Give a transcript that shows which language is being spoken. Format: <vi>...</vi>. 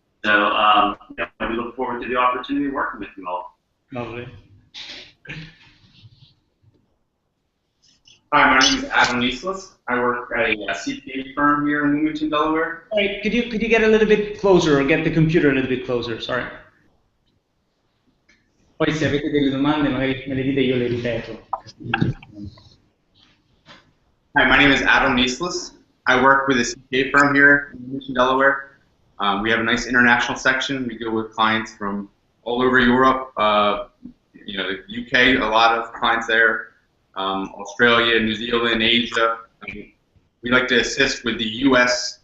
<en>So we look forward to the opportunity of working with you all. Lovely. Hi, my name is Adam Nieslis. I work at a CPA firm here in Wilmington, Delaware. Sorry, could you get a little bit closer, or get the computer a little bit closer? Sorry.</en> <it>Poi se avete delle domande magari me le dite, io le ripeto.</it> <en>Hi, my name is Adam Nieslis. I work with a CPA firm here in Wilmington, Delaware. We have a nice international section. We deal with clients from all over Europe, you know, the UK, a lot of clients there. Australia, New Zealand, Asia. We like to assist with the U.S.</en>